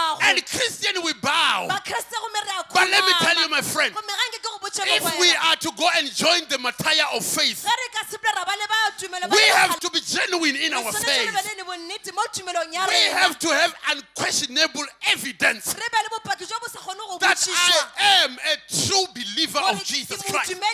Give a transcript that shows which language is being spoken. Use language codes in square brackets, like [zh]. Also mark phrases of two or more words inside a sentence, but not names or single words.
[en] And Christian we bow. [tn] Bakreste gomme re a [en] But let me [tn] khomama. [en] tell you, my friend, [tn] Gomme ga nke ke go [en] If we are to go and join the martyr of faith, we have to be genuine in our faith. We have to have unquestionable evidence that I am a true believer of Jesus Christ.